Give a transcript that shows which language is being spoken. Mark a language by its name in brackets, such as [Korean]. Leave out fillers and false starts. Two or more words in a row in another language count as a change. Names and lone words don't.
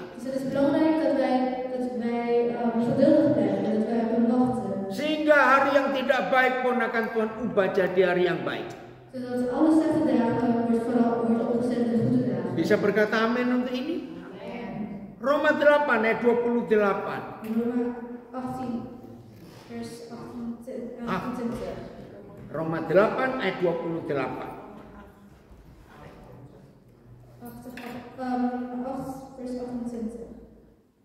[Dutch] Dus het is belangrijk dat wij geduldig blijven en dat wij op hem wachten. [Indonesian] Sehingga hari yang tidak baik pun akan Tuhan ubah jadi hari yang baik. [Dutch] Zodat alle slechte dagen wordt opgezet in goede dagen. [Indonesian] Bisa berkata amin untuk ini? Roma 8 ayat 28. [Dutch] Roma 18 vers 28. [Indonesian] Roma 8 ayat 28. [Dutch] 8 vers 28.